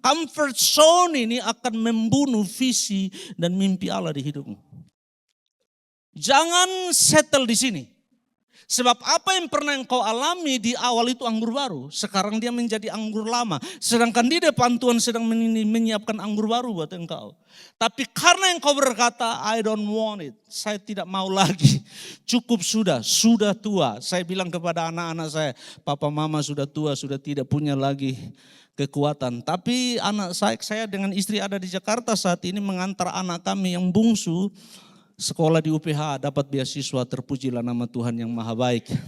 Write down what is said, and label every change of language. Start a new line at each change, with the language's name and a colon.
Indonesian: Comfort zone ini akan membunuh visi dan mimpi Allah di hidupmu. Jangan settle di sini. Sebab apa yang pernah engkau alami di awal itu anggur baru. Sekarang dia menjadi anggur lama. Sedangkan di depan Tuhan sedang menyiapkan anggur baru buat engkau. Tapi karena engkau berkata,
English: I don't want it.
Indonesian: Saya tidak mau lagi. Cukup sudah tua. Saya bilang kepada anak-anak saya, papa mama sudah tua, sudah tidak punya lagi kekuatan. Tapi anak saya dengan istri ada di Jakarta saat ini mengantar anak kami yang bungsu sekolah di UPH, dapat beasiswa, terpujilah nama Tuhan yang maha baik.